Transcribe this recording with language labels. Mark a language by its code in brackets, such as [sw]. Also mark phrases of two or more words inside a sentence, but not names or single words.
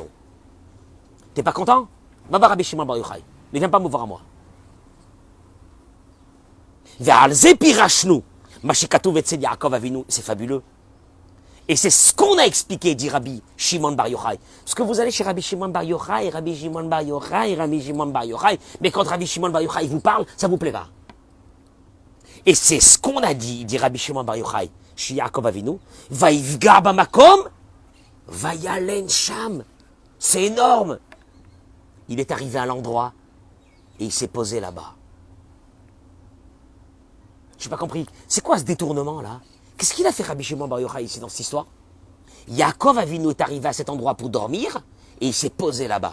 [fr] T'es pas content? Va voir Rabbi Shimon Bar Yochai. Ne viens pas me voir à moi. C'est fabuleux. Et c'est ce qu'on a expliqué, dit Rabbi Shimon Bar Yochai. Parce que vous allez chez Rabbi Shimon Bar Yochai, Rabbi Shimon Bar Yochai, Rabbi Shimon Bar Yochai, mais quand Rabbi Shimon Bar Yochai vous parle, ça vous plaît pas. Et c'est ce qu'on a dit Rabbi Shimon Bar Yochai, chez Yaakov Avinu, [he] ויפגע במקום וילן שם. [fr] C'est énorme. Il est arrivé à l'endroit et il s'est posé là-bas. Je n'ai pas compris. C'est quoi ce détournement là? Qu'est-ce qu'il a fait Rabbi Shimon Bar Yochai ici dans cette histoire? Yaakov Avinu est arrivé à cet endroit pour dormir et il s'est posé là-bas.